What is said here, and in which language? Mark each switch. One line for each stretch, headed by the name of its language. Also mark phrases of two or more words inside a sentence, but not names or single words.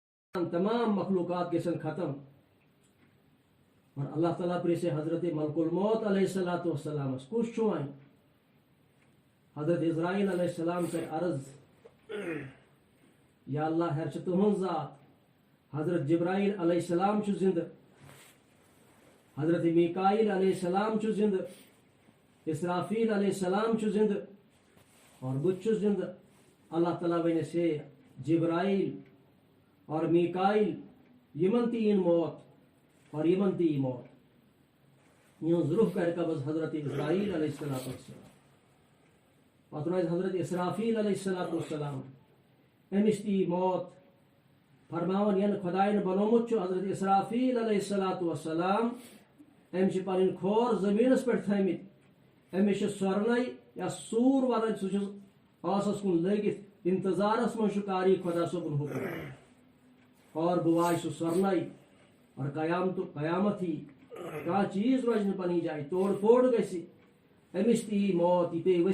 Kashmiri: تمام مخلوقات گژھن ختم اور اللہ تعالیٰ پرژھِ حضرت ملک الموت
Arabic: علیہ الصلوۃ والسلام
Kashmiri: کس چھُ وۄنۍ حضرت اسرائیل
Arabic: علیہ السلام
Kashmiri: کر عرض یا اللہ ہر چھِ تُہنٛز ذات حضرت جبرائیل
Arabic: علیہ السلام
Kashmiri: چھُ زندٕ حضرت میکائیل
Arabic: علیہ السلام
Kashmiri: چھُ زندٕ اسرافیل
Arabic: علیہ السلام
Kashmiri: چھُ زندٕ اور بہٕ چھُس زندٕ اللہ تعالیٰ ونیٚس ہے جبرائیل اور میکائیل یمن تہِ یِن موت اور یمن تہِ یی موت یِہٕنٛز روح کر قبض حضرت اسرائیل
Arabic: علیہ الصلوۃ والسلام
Kashmiri: پتہٕ روزِ حضرت اسرافیل
Arabic: علیہ الصلوۃ والسلام
Kashmiri: أمِس تہِ یی موت فرماوان ین خدایَن بنومُت چھُ حضرت اسرافیل
Arabic: علیہ الصلوۃ والسلام
Kashmiri: أمۍ چھِ پنٕنۍ کھور زٔمیٖنس پٮ۪ٹھ تھٲمٕتۍ أمِس چھِ سۄرنَے یا سوٗر ونان سُہ چھُ آسس کُن لٲگِتھ انتظارس منٛز چھُ کاری خۄدا صٲبُن حُکم اور بہٕ وایہِ سُہ سۄرنَے اور قیامت یی کانٛہہ چیٖز روزِ نہٕ پنٕنۍ جایہِ توڑ پھوڑ گژھِ أمِس تہِ یی موت یہِ پیٚیہِ